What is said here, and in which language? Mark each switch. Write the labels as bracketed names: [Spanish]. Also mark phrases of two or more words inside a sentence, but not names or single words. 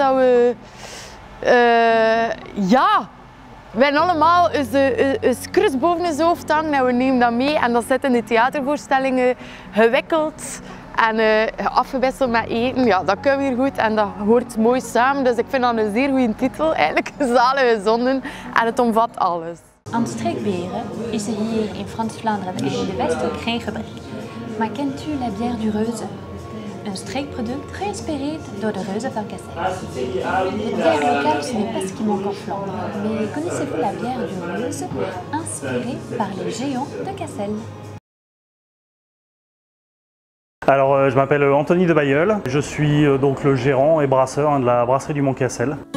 [Dutch] Dat we we hebben allemaal een kruis boven ons hoofd hangen en we nemen dat mee en dat zit in de theatervoorstellingen gewikkeld en afgewisseld met eten. Ja, dat kunnen we hier goed en dat hoort mooi samen, dus ik vind dat een zeer goede titel eigenlijk, Zalige Zonden, en het omvat alles. Aan streekbieren is er hier in Frans-Vlaanderen en in de Westhoek geen gebrek. Maar kent u la bière du Reuze? Een streekproduct geïnspireerd door de reuzen van Cassel. [French] De bière locale, ce n'est pas ce qui manque en Flandre, mais connaissez-vous la bière du Reuze, inspirée par les géants de Cassel? Alors, je m'appelle Anthony de Bailleul, je suis donc le gérant et brasseur de la brasserie du Mont Cassel.